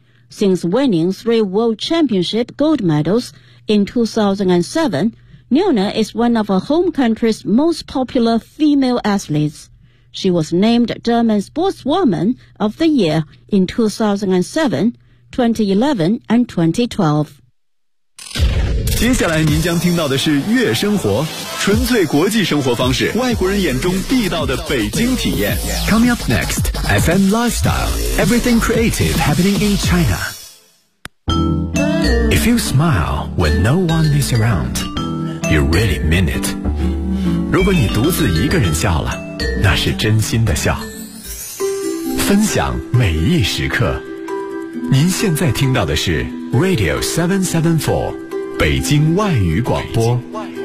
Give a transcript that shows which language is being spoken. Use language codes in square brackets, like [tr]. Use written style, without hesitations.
[en] Since winning 3 World Championship gold medals in 2007,Neuner is one of her home country's most popular female athletes. She was named German Sportswoman of the Year in 2007, 2011 and 2012. [zh] 接下来您将听到的是月生活，纯粹国际生活方式，外国人眼中地道的北京体验。 [en] Coming up next, FM Lifestyle, everything creative happening in China. If you smile when no one is around,You really mean it. [zh] 如果你独自一个人笑了，那是真心的笑。分享每一时刻。您现在听到的是 Radio 774，北京外语广播。北京